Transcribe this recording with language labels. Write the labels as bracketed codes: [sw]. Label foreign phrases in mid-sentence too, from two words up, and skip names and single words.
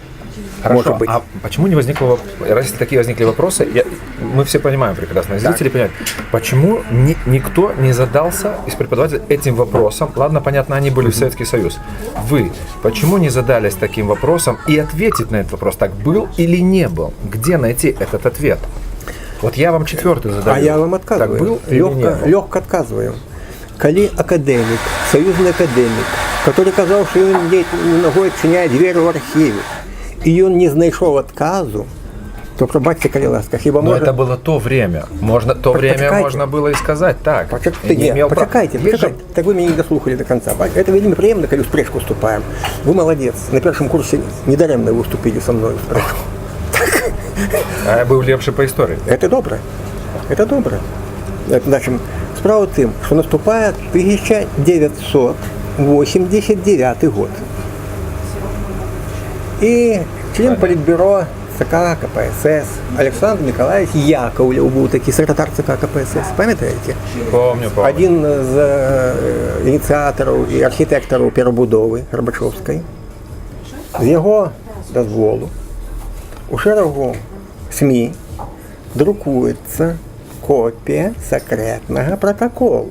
[ru] Хорошо, а почему не возникло, если такие возникли вопросы, мы все понимаем прекрасно, зрители понимают, почему никто не задался из преподавателей этим вопросом, ладно, понятно, они были в Советский Союз, вы почему не задались таким вопросом и ответить на этот вопрос, так был или не был, где найти этот ответ? Вот я вам 4-й задаю. А я вам отказываю, так был или не был? Легко отказываю. Коли академик, союзный академик, который сказал, что он ногой отчиняет дверь в архиве, и он [uk] не знайшов [ru] отказу, [uk] то пробачьте, коли ласка, хіба [ru] но [uk] може... [ru] это было то время. Время можно было и сказать так. [uk] Почекайте. [ru] Так вы меня не дослухали до конца. Это [uk] вельми приємно, коли в спрежку [ru] вступаем. Вы молодец. На первом курсе недаремно вы вступили со мной в спрежку. А я был лепший по истории. Это добре. Значит, справа в тем, что наступает 1989 год. И член Политбюро ЦК КПСС Александр Николаевич Яковлев был [uk] такий секретар ЦК КПСС, пам'ятаєте? [ru] Помню. [uk] Один з ініціаторів і архітекторів перебудови Горбачовської. З його дозволу у шерегу СМІ друкується копія секретного протоколу.